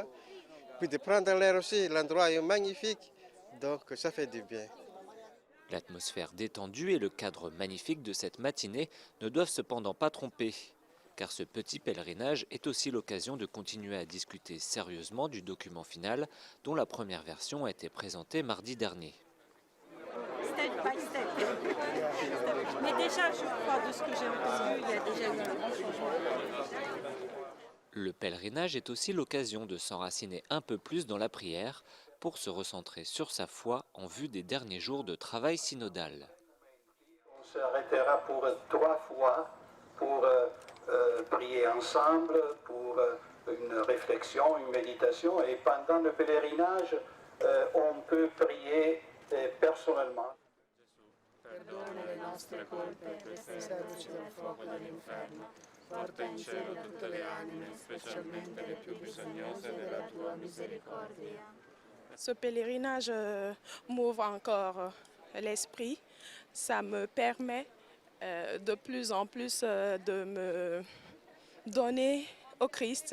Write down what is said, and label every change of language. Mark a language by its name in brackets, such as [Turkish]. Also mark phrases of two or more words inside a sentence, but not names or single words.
[French] Puis de prendre l'air aussi, l'endroit est magnifique, donc ça fait du bien. L'atmosphère détendue et le cadre magnifique de cette matinée ne doivent cependant pas tromper, car ce petit pèlerinage est aussi l'occasion de continuer à discuter sérieusement du document final dont la première version a été présentée mardi dernier. [English] Step by step. [French] Mais déjà, je crois, de ce que j'ai entendu, il y a déjà eu un grand changement. Le pèlerinage est aussi l'occasion de s'enraciner un peu plus dans la prière pour se recentrer sur sa foi en vue des derniers jours de travail synodal. On s'arrêtera pour 3 fois pour prier ensemble, pour une réflexion, une méditation. Et pendant le pèlerinage, on peut prier personnellement. [Italian] Perdona le nostre colpe, preservaci dal fuoco dell'inferno, porta in cielo tutte le anime, specialmente le più bisognose della tua misericordia. [French] Ce pèlerinage m'ouvre encore l'esprit. Ça me permet de plus en plus de me donner au Christ.